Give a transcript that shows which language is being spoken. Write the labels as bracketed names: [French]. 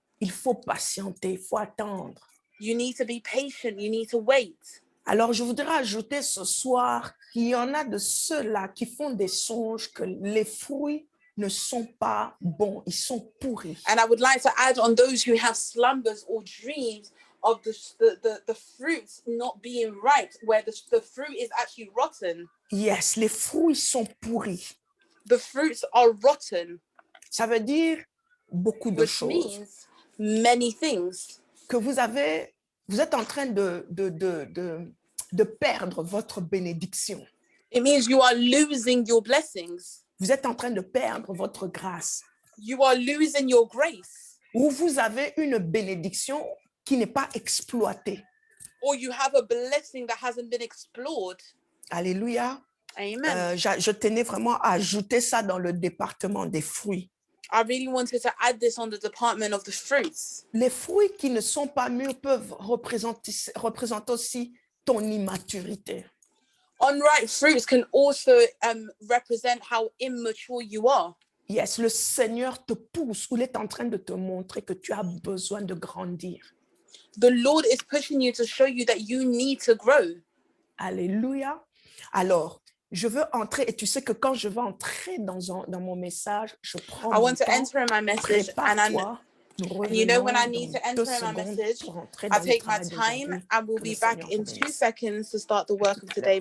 [French] Il faut patienter, il faut attendre. [English] You need to be patient, you need to wait. [French] Alors, je voudrais ajouter ce soir qu'il y en a de ceux-là qui font des songes que les fruits ne sont pas bons, ils sont pourris. [English] And I would like to add on those who have slumbers or dreams of the fruits not being ripe, where the fruit is actually rotten. [French] Yes, les fruits sont pourris. [English] The fruits are rotten. [French] Ça veut dire beaucoup de choses. [English] Which means many things. [French] Que vous êtes en train de perdre votre bénédiction. [English] It means you are losing your blessings. [French] Vous êtes en train de perdre votre grâce. [English] You are losing your grace. [French] Ou vous avez une bénédiction qui n'est pas exploitée. [English] Or you have a blessing that hasn't been explored. Alléluia. Amen. [French] Je tenais vraiment à ajouter ça dans le département des fruits. [English] I really wanted to add this on the department of the fruits. [French] Les fruits qui ne sont pas mûrs peuvent représenter aussi ton immaturité. [English] Unripe fruits can also represent how immature you are. [French] Yes, le Seigneur te pousse ou il est en train de te montrer que tu as besoin de grandir. [English] The Lord is pushing you to show you that you need to grow. Alléluia. [French] Alors, je veux entrer et tu sais que quand je vais entrer dans mon message, je prends mon temps. [English] Enter in my message and you know when I need to enter in my message, I take my time and we'll be back in 2 seconds to start the work of today.